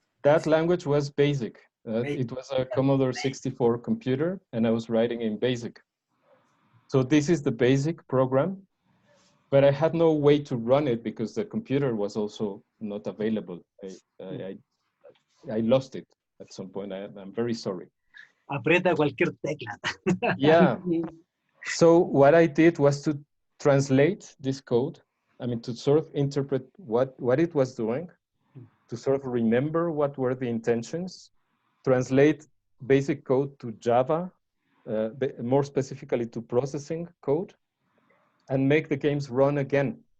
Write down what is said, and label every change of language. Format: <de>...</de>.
<en>That language was BASIC. It was a Commodore 64 computer, and I was writing in BASIC. So this is the BASIC program, but I had no way to run it because the computer was also not available. I lost it at some point. I'm very sorry.</en> <es>Aprieta cualquier tecla.</es> <en>Yeah. So what I did was to translate this code. I mean, to sort of interpret what it was doing. to sort of remember what were the intentions, translate basic code to Java, more specifically to processing code, and make the games run again.</en>